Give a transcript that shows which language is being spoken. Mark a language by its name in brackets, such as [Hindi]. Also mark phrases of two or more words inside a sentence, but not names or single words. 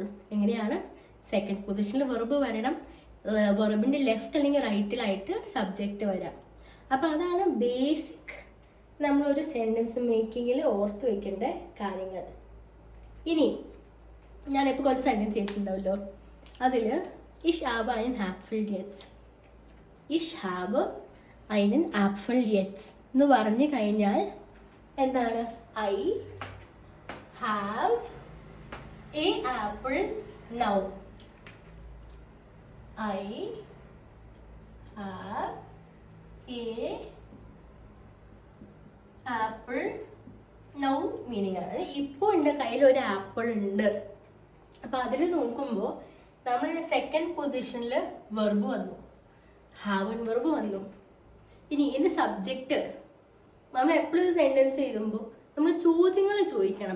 [Malayalam] എങ്ങനെയാണ് [English] second positionil [Malayalam] വെർബ് വരണം, വെർബിൻ്റെ ലെഫ്റ്റ് അല്ലെങ്കിൽ റൈറ്റിലായിട്ട് സബ്ജക്റ്റ് വരാം. അപ്പോൾ അതാണ് ബേസിക് നമ്മളൊരു [English] sentence makingil [Malayalam] ഓർത്ത് വയ്ക്കേണ്ട കാര്യങ്ങൾ. ഇനി ഞാനിപ്പോൾ കുറച്ച് സെൻറ്റൻസ് ചെയ്തിട്ടുണ്ടാവല്ലോ, അതിൽ [German] ich hab einen Apfel jetzt, ich hab einen Apfel jetzt [Malayalam] എന്ന് പറഞ്ഞു കഴിഞ്ഞാൽ എന്താണ്? [English] I have a apple now. I have a apple now [Malayalam] മീനിങ് ആണ് ഇപ്പോൾ എൻ്റെ കയ്യിൽ ഒരു ആപ്പിൾ ഉണ്ട്. അപ്പോൾ അതിൽ നോക്കുമ്പോൾ നമ്മൾ [English] second positionil [Malayalam] വെർബ് വന്നു, ഹാവൻ വെർബ് വന്നു. ഇനി ഇതിൻ്റെ സബ്ജക്റ്റ് നമ്മൾ എപ്പോഴും സെൻറ്റൻസ് എഴുതുമ്പോൾ നമ്മൾ ചോദ്യങ്ങൾ ചോദിക്കണം.